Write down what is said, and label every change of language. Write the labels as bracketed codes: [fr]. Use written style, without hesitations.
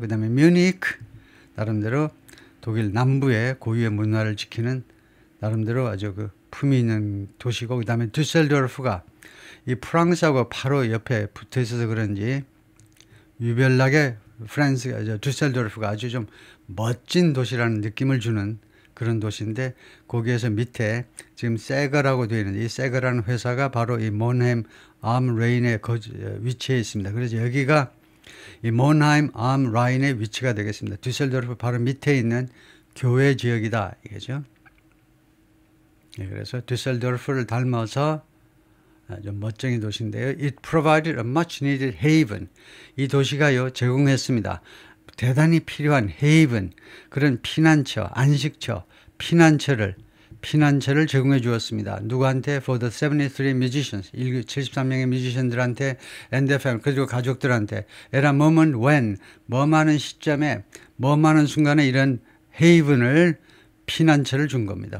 [ko] 그다음에 뮤니크 나름대로 독일 남부의 고유의 문화를 지키는 나름대로 아주 그 품위 있는 도시고 그다음에 düsseldorf가 이 프랑스하고 바로 옆에 붙어 있어서 그런지 유별나게 프랑스가 düsseldorf가 아주 좀 멋진 도시라는 느낌을 주는 그런 도시인데 거기에서 밑에 지금 세거라고 되어 있는데 이 세거라는 회사가 바로 이 몬헤임 암 레인에 위치해 있습니다. 그래서 여기가 이 몬하임 암 라인의 위치가 되겠습니다. düsseldorf 바로 밑에 있는 교외 지역이다 이거죠. 그래서 düsseldorf를 닮아서 아주 멋쟁이 도시인데요. [en] It provided a much needed haven. [ko] 이 도시가요 제공했습니다. 대단히 필요한 haven 그런 피난처, 안식처, 피난처를 제공해 주었습니다. 누구한테? [en] For the 73 musicians, [ko] 73명의 뮤지션들한테 [en] and their family, [ko] 그리고 가족들한테 [en] at a moment when, [ko] 뭐하는 시점에, 뭐하는 순간에 이런 haven을 피난처를 준 겁니다.